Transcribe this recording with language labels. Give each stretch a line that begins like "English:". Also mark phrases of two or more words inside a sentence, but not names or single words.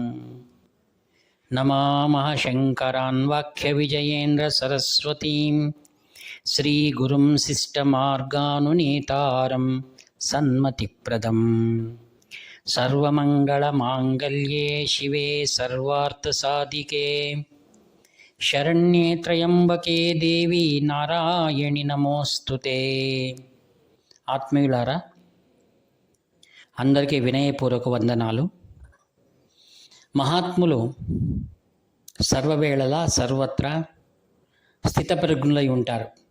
Sanskrit: नमामः शङ्करान् वाक्यविजयेन्द्रसरस्वतीं श्रीगुरुं शिष्टमार्गानुनेतारं सन्मतिप्रदम्। सर्वमङ्गलमाङ्गल्ये शिवे सर्वार्थसाधिके शरण्ये त्र्यम्बके देवी नारायणि नमोस्तुते.
Telugu: ఆత్మీయులారా, అందరికీ వినయపూర్వక వందనాలు. మహాత్ములు సర్వవేళలా సర్వత్రా స్థితప్రజ్ఞులై ఉంటారు.